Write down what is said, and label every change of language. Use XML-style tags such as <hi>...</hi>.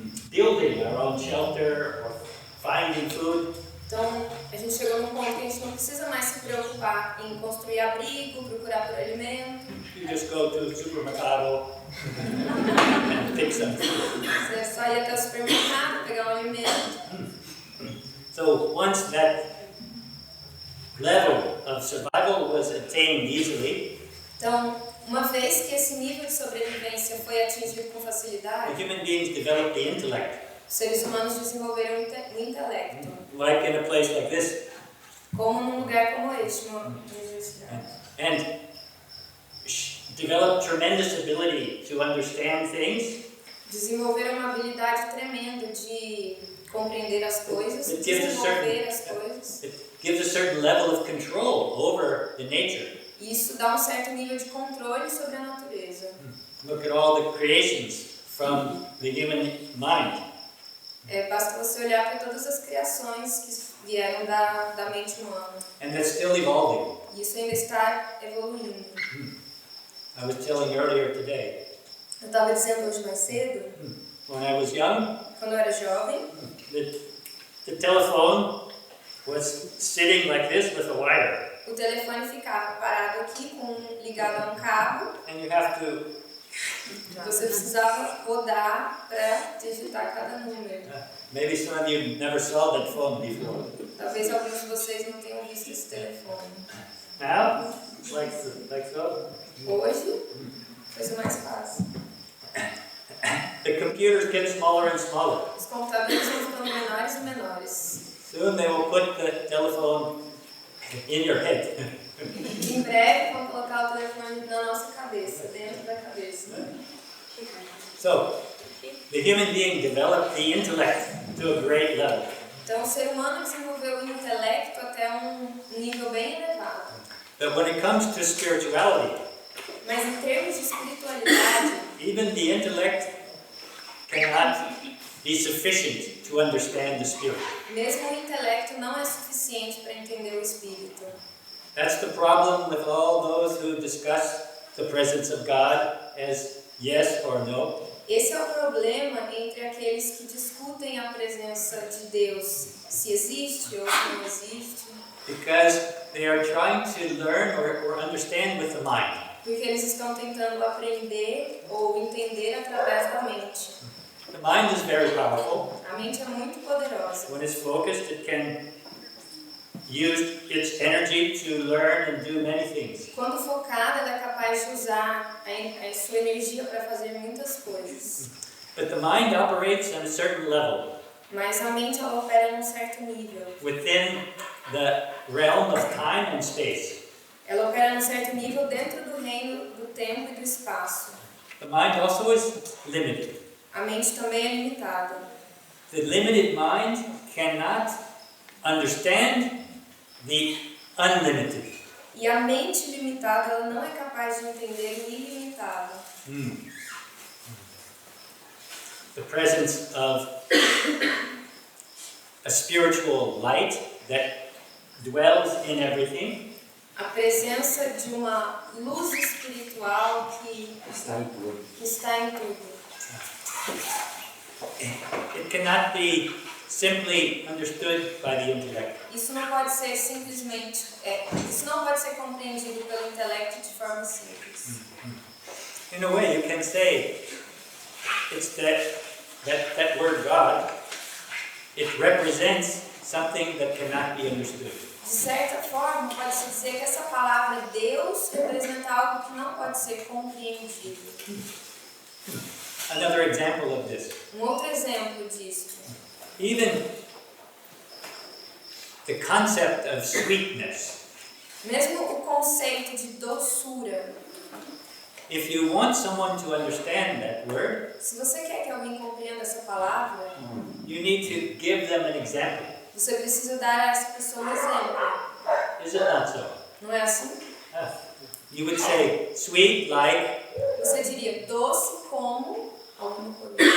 <en>building our own shelter or finding food.</en> <pt>Então, a gente chegou num ponto que a gente não precisa mais se preocupar em construir abrigo, procurar por alimento.</pt> <en>You just go to the supermercado and pick some food.</en> <pt>Você só ir até o supermercado, pegar um alimento.</pt> <en>So once that level of survival was attained easily,</en> <pt>Então, uma vez que esse nível de sobrevivência foi atingido com</pt> <en>the</en> <pt>facilidade,</pt> <en>human beings developed the intellect.</en> <pt>os seres humanos desenvolveram o intelecto.</pt> <en>Like in a place like this.</en> <pt>Como num lugar como este, uma universidade.</pt> <en>And developed tremendous ability to understand things.</en> <pt>Desenvolveram uma habilidade tremenda de compreender as coisas,</pt> <en>It gives</en> <pt>desenvolver as coisas.</pt> <en>It gives a certain level of control over the nature.</en> <pt>E isso dá um certo nível de controle sobre a natureza.</pt> <en>Look at all the creations from the human mind.</en> <pt>Basta você olhar para todas as criações que vieram da mente humana.</pt> <en>And that's still evolving.</en> <pt>E isso ainda está evoluindo.</pt> <en>I was telling earlier today,</en> <pt>Eu estava dizendo hoje mais cedo,</pt> <en>when I was young,</en> <pt>quando eu era jovem,</pt> <en>the telephone was sitting like this with a wire.</en> <pt>o telefone ficava parado aqui, ligado a um cabo.</pt> <en>And you have to</en> <pt>Você precisava rodar para digitar cada número.</pt> <en>maybe some of you never saw that phone before.</en> <pt>Talvez alguns de vocês não tenham visto esse telefone.</pt> <en>Now, like so.</en> <pt>Hoje, coisa mais fácil.</pt> <en>The computers get smaller and smaller.</en> <pt>Os computadores vão ficando menores e menores.</pt> <en>Soon they will put the telephone in your head.</en> <pt>Em breve vão colocar o telefone na nossa cabeça, dentro da cabeça.</pt> <en>So, the human being developed the intellect to a great level.</en> <pt>Então o ser humano desenvolveu o intelecto até um nível bem elevado.</pt> <en>But when it comes to spirituality,</en> <pt>Mas em termos de espiritualidade,</pt> <en>even the intellect cannot be sufficient to understand the spirit.</en> <pt>mesmo o intelecto não é suficiente para entender o espírito.</pt> <en>That's the problem with all those who discuss the presence of God as yes or no.</en> <pt>Esse é o problema entre aqueles que discutem a presença de Deus, se existe ou se não existe.</pt> <en>Because they are trying to learn or understand with the mind.</en> <pt>Porque eles estão tentando aprender ou entender através da mente.</pt> <en>The mind is very powerful.</en> <pt>A mente é muito poderosa.</pt> <en>When it's focused, it can use its energy to learn and do many things.</en> <pt>Quando focada, ela é capaz de usar a sua energia para fazer muitas coisas.</pt> <en>But the mind operates on a certain level</en> <pt>Mas a mente ela opera num certo nível.</pt> <en>within the realm of time and space.</en> <pt>Ela opera num certo nível dentro do reino do tempo e do espaço.</pt> <en>The mind also is limited.</en> <pt>A mente também é limitada.</pt> <en>The limited mind cannot understand the unlimited.</en> <pt>E a mente limitada ela não é capaz de entender o ilimitado.</pt> <en>The presence of a spiritual light that dwells in everything</en> <pt>A presença de uma luz espiritual que Está em tudo. está em tudo.</pt> <en>it cannot be simply understood by the intellect.</en> <pt>Isso não pode ser simplesmente, isso não pode ser compreendido pelo intelecto de forma simples.</pt> <en>In a way, you can say it's that word God. It represents something that cannot be understood.</en> <pt>De certa forma, pode-se dizer que essa palavra Deus representa algo que não pode ser compreendido.</pt> <en>Another example of this.</en> <pt>Outro exemplo disso.</pt> <en>Even the concept of sweetness.</en> <pt>Mesmo o conceito de doçura.</pt> <en>If you want someone to understand that word,</en> <pt>Se você quer que alguém compreenda essa palavra,</pt> <en>you need to give them an example.</en> <pt>você precisa dar a essa pessoa um exemplo.</pt> <en>Is it not so?</en> <pt>Não é assim?</pt> <en>You would say sweet like</en> <pt>Você diria doce como alguma coisa.</pt>